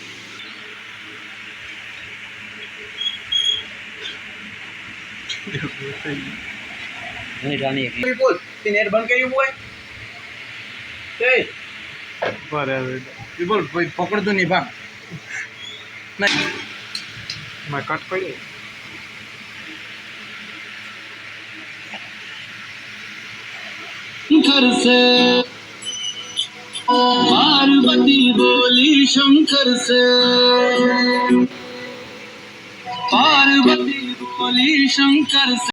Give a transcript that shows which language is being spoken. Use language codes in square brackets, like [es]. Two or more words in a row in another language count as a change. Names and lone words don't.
[gu] બોલ તે નેટ બંધ કર્યું હોય તે બરાબર બોલ પકડતો નહીં ભાગ મેં કટ કરી [hi] शंकर से पार्वती बोली शंकर से पार्वती बोली शंकर से